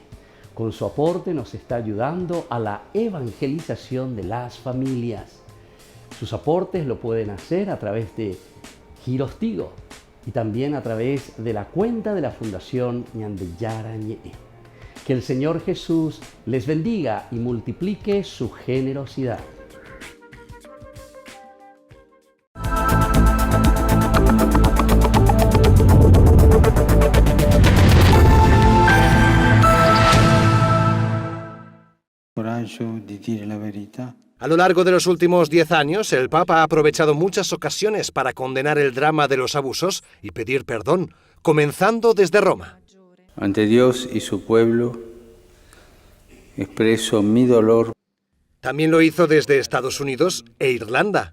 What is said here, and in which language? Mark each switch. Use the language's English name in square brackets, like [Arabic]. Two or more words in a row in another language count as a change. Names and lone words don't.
[Spanish] Con su aporte nos está ayudando a la evangelización de las familias. Sus aportes lo pueden hacer a través de Giros Tigo y también a través de la cuenta de la Fundación Ñande Yarañe. Que el Señor Jesús les bendiga y multiplique su generosidad. [Italian] Coraggio di dire la verità. [Spanish] A lo largo de los últimos 10 años, el Papa ha aprovechado muchas ocasiones para condenar el drama de los abusos y pedir perdón, comenzando desde Roma. Ante Dios y su pueblo, expreso mi dolor. También lo hizo desde Estados Unidos e Irlanda.